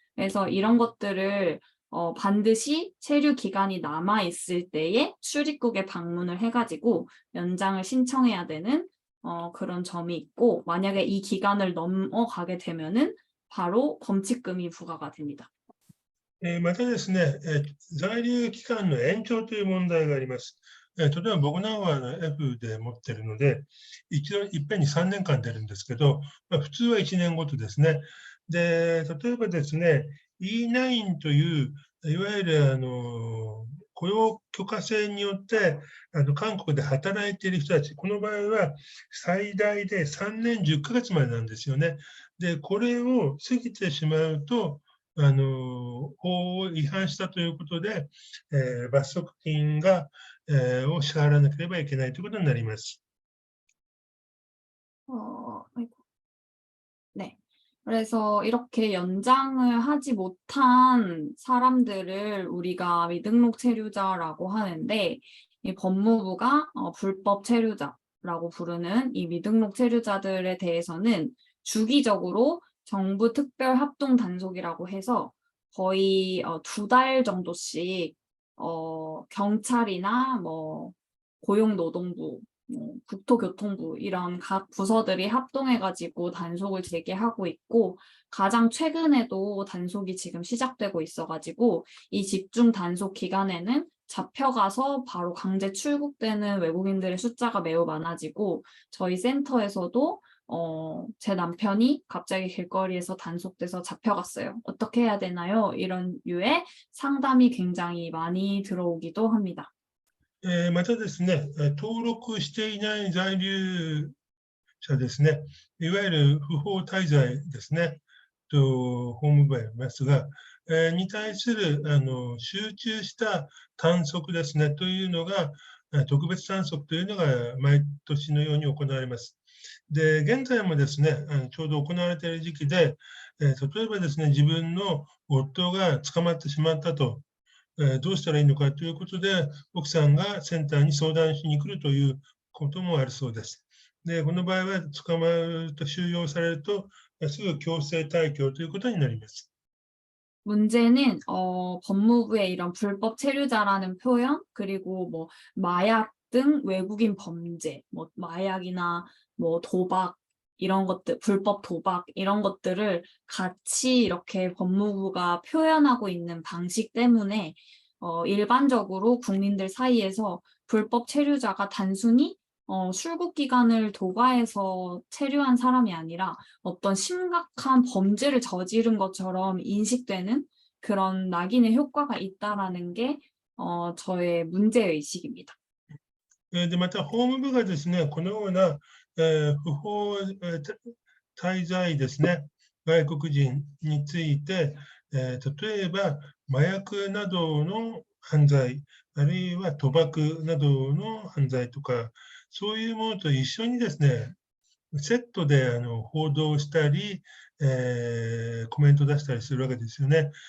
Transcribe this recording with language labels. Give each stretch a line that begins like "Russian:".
Korean: 그래서 이런 것들을 반드시 체류 기간이 남아있을 때에 출입국에 방문을 해가지고 연장을 신청해야 되는 그런 점이 있고 만약에 이 기간을 넘어가게 되면은 바로 범칙금이 부과가 됩니다.
Japanese: またですね、在留期間の延長という問題があります。例えば僕なんかはF で持ってるので、いっぺんに3年間出るんですけど、普通は1年ごとですね。で、例えばですね、E9 という、いわゆる雇用許可制によって韓国で働いている人たち、この場合は最大で3年10ヶ月までなんですよね。で、これを過ぎてしまうと、法を違反したということで、罰則金を支払わなければいけないということになります。
Korean: 네. 그래서 이렇게 연장을 하지 못한 사람들을 우리가 미등록 체류자라고 하는데 이 법무부가 불법 체류자라고 부르는 이 미등록 체류자들에 대해서는 주기적으로 정부 특별 합동 단속이라고 해서 거의 2달 정도씩 경찰이나 뭐 고용노동부, 국토교통부 이런 각 부서들이 합동해가지고 단속을 재개하고 있고 가장 최근에도 단속이 지금 시작되고 있어가지고 이 집중 단속 기간에는 잡혀가서 바로 강제 출국되는 외국인들의 숫자가 매우 많아지고 저희 센터에서도 제 남편이 갑자기 길거리에서 단속돼서 잡혀갔어요. 어떻게 해야 되나요? 이런 류의 상담이 굉장히 많이 들어오기도 합니다.
Japanese: またですね、登録していない在留者ですね、いわゆる不法滞在ですね、法務部へありますが、に対する集中した探索ですね、というのが、特別探索というのが毎年のように行われます。で、現在もですね、ちょうど行われている時期で、例えばですね、自分の夫が捕まってしまったと、どうしたらいいのかということで、奥さんがセンターに相談しに来るということもあるそうです。で、この場合は捕まると収容されると、すぐ強制退去ということになります。
Korean: 문제는 법무부의 이런 불법 체류자라는 표현, 그리고 뭐 마약 등 외국인 범죄, 뭐 마약이나 뭐 도박 이런 것들, 불법 도박 이런 것들을 같이 이렇게 법무부가 표현하고 있는 방식 때문에 일반적으로 국민들 사이에서 불법 체류자가 단순히 출국 기간을 도과해서 체류한 사람이 아니라 어떤 심각한 범죄를 저지른 것처럼 인식되는 그런 낙인의 효과가 있다라는 게 저의 문제의식입니다.
Japanese: で、また法務部がですね、このような、不法、滞在ですね、外国人について、例えば麻薬などの犯罪、あるいは賭博などの犯罪とか、そういうものと一緒にですね、セットで報道したり、コメント出したりするわけですよね。